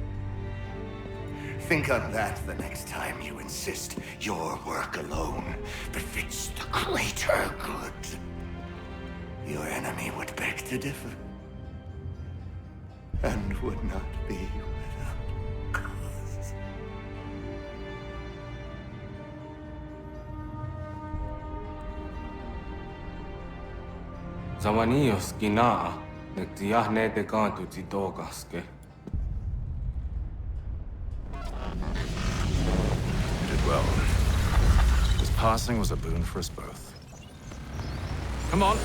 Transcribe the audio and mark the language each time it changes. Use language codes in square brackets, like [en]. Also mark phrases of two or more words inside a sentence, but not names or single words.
[en] Think on that the next time you insist your work alone befits the greater good. Your enemy would beg to differ, and would not be without cause. Zawanios kinaa, nagtiyahne de kantu titogaske. You did well. This passing was a boon for us both. Come on.